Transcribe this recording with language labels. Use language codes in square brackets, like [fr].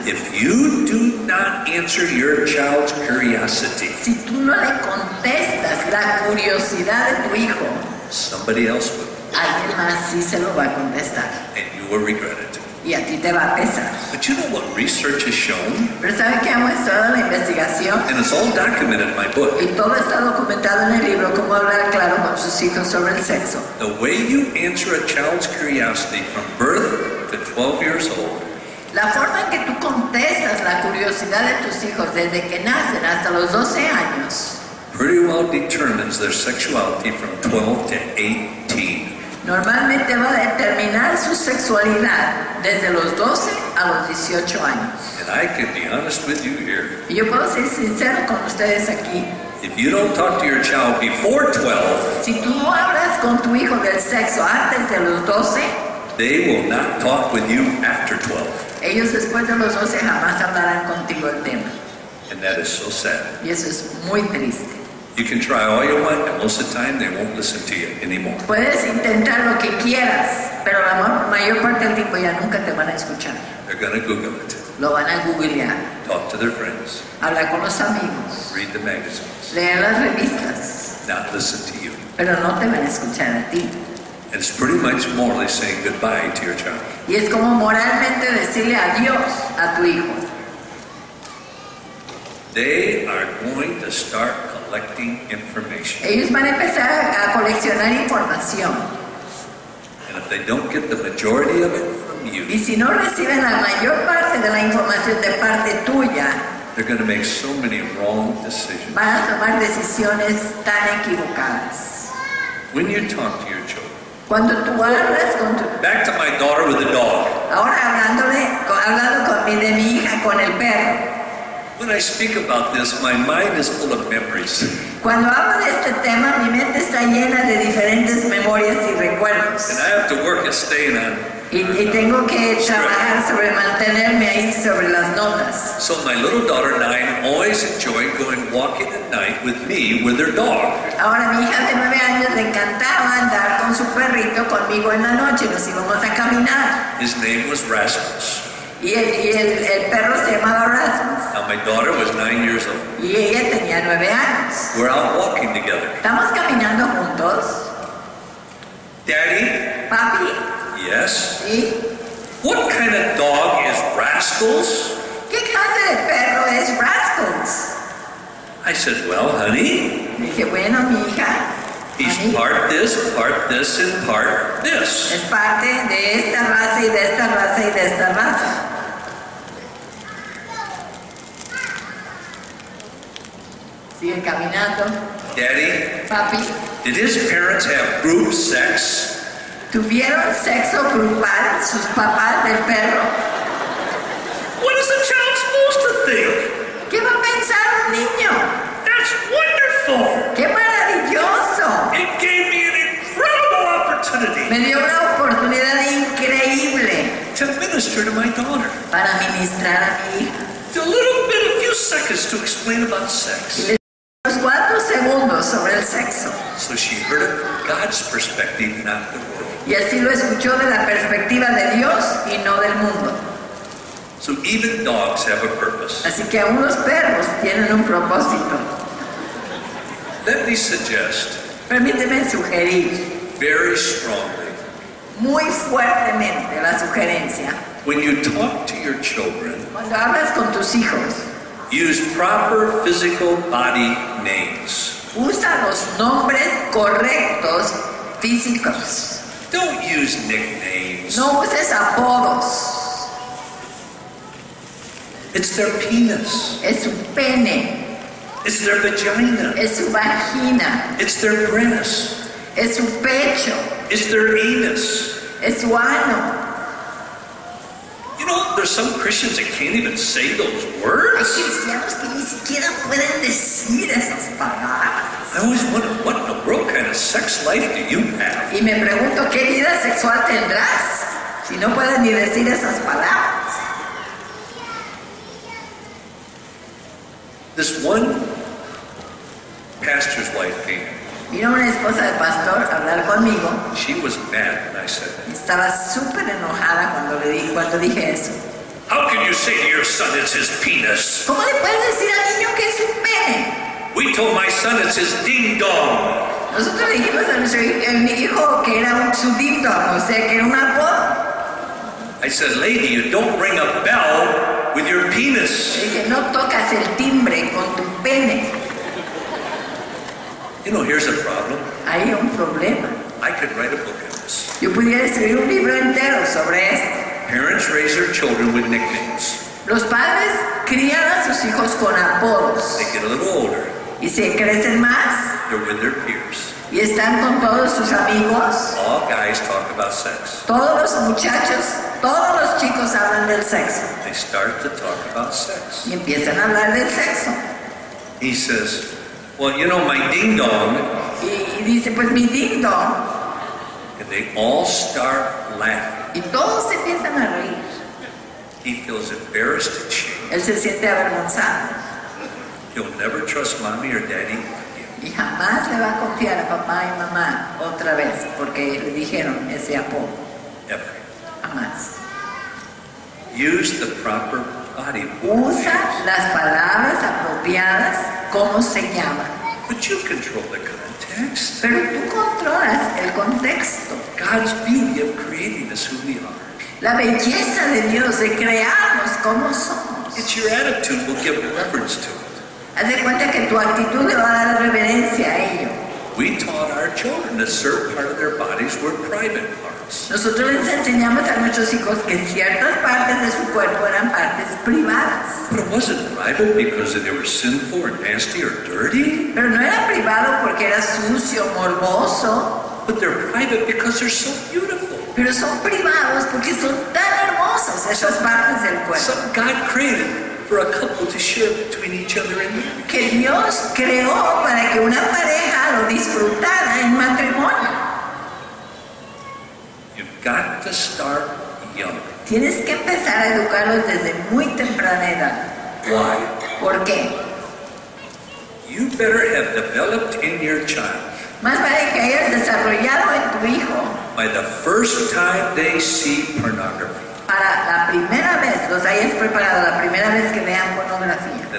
[en] If you do not answer your child's curiosity, [es] Si tú no le contestas la curiosidad de tu hijo, [en] somebody else will, [es] alguien más sí se lo va a contestar. [en] and you will regret it. [es] Y a ti te va a pesar. [en] But you know what research has shown? [es] Pero ¿sabe qué ha mostrado la investigación? [en] And it's all documented in my book. [es] Y todo está documentado en el libro, Cómo hablar claro con sus hijos sobre el sexo. [en] The way you answer a child's curiosity from birth to 12 years old [es] La forma en que tú contestas la curiosidad de tus hijos desde que nacen hasta los 12 años [en] pretty well determines their sexuality from 12 to 18. [es] normalmente va a determinar su sexualidad desde los 12 a los 18 años. [en] And I can be honest with you here. [es] Y yo puedo ser sincero con ustedes aquí. [en] If you don't talk to your child before 12, [es] Si tú no hablas con tu hijo del sexo antes de los 12, [en] they will not talk with you after 12. [es] ellos después de los 12 jamás hablarán contigo el tema. [en] And that is so sad. [es] Y eso es muy triste. [en] You can try all you want, and most of the time they won't listen to you anymore. [es] Puedes intentar lo que quieras, pero la mayor parte del tiempo ya nunca te van a escuchar. [en] They're going to Google it, [es] Lo van a googlear, [en] talk to their friends, [es] hablar con los amigos, [en] read the magazines, [es] leer las revistas, [en] not listen to you. [es] pero no te van a escuchar a ti. [en] And it's pretty much morally saying goodbye to your child. [es] Y es como moralmente decirle adiós a tu hijo. [en] They are going to start collecting information. [es] Ellos van a empezar a coleccionar información. [en] And if they don't get the majority of it from you, [es] Y si no reciben la mayor parte de la información de parte tuya, [en] they're going to make so many wrong decisions. [es] van a tomar decisiones tan equivocadas. [en] When you talk to your children, [es] Cuando tú hablas con tu... [en] back to my daughter with the dog. [es] Ahora hablándole con hablando de mi hija con el perro. [en] When I speak about this, my mind is full of memories. [es] Cuando hablo de este tema, mi mente está llena de diferentes memorias y recuerdos. [en] And I have to work at staying on. [es] Y tengo que trabajar sobre mantenerme ahí sobre las notas. [en] So my little daughter 9 always enjoyed going walking at night with me with her dog. [es] Ahora mi hija de 9 años le encantaba andar con su perrito conmigo en la noche. Nos íbamos a caminar. [en] His name was Rasmus. [es] Y el perro se llamaba Rasmus. [en] Now my daughter was 9 years old. [es] Y ella tenía 9 años. [en] We're out walking together. [es] Estamos caminando juntos. [en] Daddy? [es] Papi. [en] Yes? [es] ¿Sí? [en] What kind of dog is Rascals? [es] ¿Qué clase de perro es Rascals? [en] I said, well, honey, [es] Dije, bueno, mi hija, [en] he's honey, part this, and part this. [es] es parte de esta raza y de esta raza y de esta raza. Sigue caminando. [en] Daddy, [es] Papi, [en] did his parents have group sex? [es] ¿tuvieron sexo grupal sus papás del perro? [en] What is a child supposed to think? [es] ¿Qué va a pensar un niño? [en] That's wonderful. [es] ¡Qué maravilloso! [en] It gave me an incredible opportunity [es] Me dio una oportunidad increíble [en] to minister to my daughter. [es] para ministrar a mi hija. [en] A few seconds to explain about [es] Y [en] sex. [es] le di unos 4 segundos sobre el sexo. [en] So she heard it from God's perspective, not the world. [es] Y así lo escuchó de la perspectiva de Dios y no del mundo. [en] So even dogs have a purpose. [es] Así que aún los perros tienen un propósito. [en] Let me suggest [es] Permíteme sugerir [en] very strongly, [es] muy fuertemente la sugerencia. [en] when you talk to your children, [es] Cuando hablas con tus hijos, [en] use proper physical body names. [es] usa los nombres correctos físicos. [en] Don't use nicknames. [es] No uses apodos. [en] It's their penis. [es] Es su pene, [en] It's their vagina. [es] es su vagina, [en] It's their breast. [es] es su pecho, [en] It's their anus. [es] es su ano. [en] You know, there's some Christians that can't even say those [es] Hay [en] words. [es] cristianos que ni siquiera pueden decir esas palabras. [en] I always wonder, what in the world kind of sex life do you have? [es] Y me pregunto, ¿qué vida sexual tendrás si no puedes ni decir esas palabras? [en] This one pastor's wife came. [es] Vino una esposa de pastor a hablar conmigo. [en] She was mad when I said that. [es] Estaba súper enojada cuando dije eso. [en] How can you say to your son it's his penis? [es] ¿Cómo le puedes decir al niño que es su pene? [en] We told my son it's his ding dong. [es] Nosotros le dijimos a mi hijo que era su ding dong, o sea, que era un apodo. [en] I said, lady, you don't ring a bell with your penis. [es] Le dije, no tocas el timbre con tu pene. [en] You know, here's a problem. [es] Hay un problema. [en] I could write a book on this. [es] Yo pudiera escribir un libro entero sobre esto. [en] Parents raise their children with nicknames. [es] Los padres crían a sus hijos con apodos [en] They get a little older. [es] y se crecen más [en] They're with their peers. [es] y están con todos sus amigos. [en] All guys talk about sex. [es] Todos los muchachos, todos los chicos hablan del sexo [en] They start to talk about sex. [es] y empiezan a hablar del sexo. [en] He says, well, you know, my ding dong. [es] Y dice, pues mi ding dong. [en] And they all start laughing. [es] Y todos se empiezan a reír. [en] He feels embarrassed and shamed. [es] Él se siente avergonzado [en] He'll never trust mommy or daddy again. [es] y jamás le va a confiar a papá y mamá otra vez porque le dijeron ese apodo. [en] Ever. [es] Jamás. [en] Use the proper body. [es] Usa las palabras apropiadas, ¿cómo se llaman? [en] But you control the context. [es] Pero tú controlas el contexto. [en] God's beauty of creating us who we are. [es] La belleza de Dios de crearnos como somos. [en] It's your attitude will give reverence to it. [es] Haz de cuenta que tu actitud le va a dar reverencia a ello. [en] We taught our children that certain part of their bodies were private parts. [es] Nosotros les enseñamos a nuestros hijos que ciertas partes de su cuerpo eran partes privadas. [en] But it wasn't private because they were sinful or nasty or dirty. [es] Pero no era privado porque era sucio, morboso. [en] But they're private because they're so beautiful. [es] Pero son privados porque son tan hermosos. hermosos, esas partes del cuerpo. [en] Some God created for a couple to share between each other in marriage. [es] Que Dios creó para que una pareja lo disfrutara en matrimonio. [en] You've got to start young. [es] Tienes que empezar a educarlos desde muy temprana edad. [en] Why? [es] ¿Por qué? [en] You better have developed in your child [es] Más vale que hayas desarrollado en tu hijo [en] by the first time they see pornography, [es] para la primera vez, los hayas preparado la primera vez que vean pornografía.